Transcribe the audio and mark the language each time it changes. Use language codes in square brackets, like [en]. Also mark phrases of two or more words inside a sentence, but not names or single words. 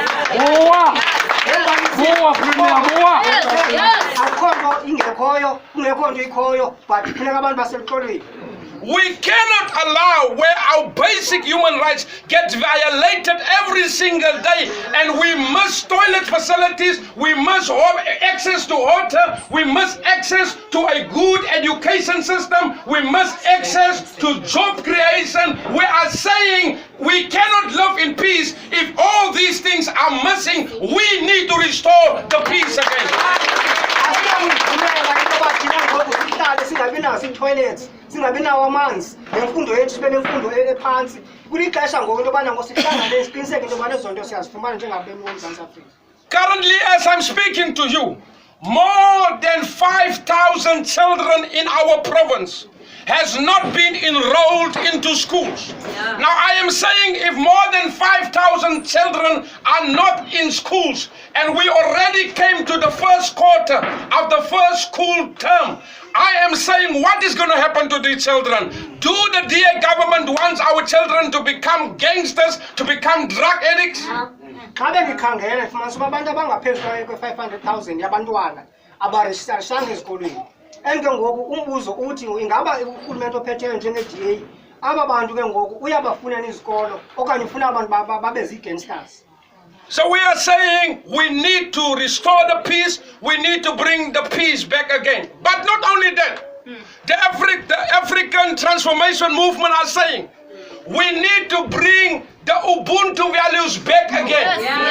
[en] We cannot allow where our basic human rights get violated every single day, and we must toilet facilities, we must have access to water, we must access to a good education system, we must access to job creation. We are saying we cannot live in peace if all these things are missing. We need to restore the peace again. [xh] Singabinawo amanzi nemfundo yethu sibe nemfundo ephansi kulixesha ngoku into yobana ngosihlangane siqiniseke into yobana ezonto siyazifumana njengabemi boMzantsi Afrika. [en] Currently, as I'm speaking to you, more than 5,000 children in our province has not been enrolled into schools. Now I am saying if more than 5,000 children are not in schools and we already came to the first quarter of the first school term, I am saying what is going to happen to these children? Do the DA government wants our children to become gangsters, to become drug addicts? [xh] Xa bengikhangele fumanisa uba abantu abangaphezulu kwe-500,000 yabantwana abarejistarishanga ezikolweni. Ke ngoku umbuzo uthi ingaba urhulumente ophetheyo njenge-DA aba bantu ke ngoku uyabafunela izikolo okanye ufuna abantu babe zii-gangsters. [en] So we are saying we need to restore the peace, we need to bring the peace back again. But not only that, the African Transformation Movement are saying we need to bring the Ubuntu values back again.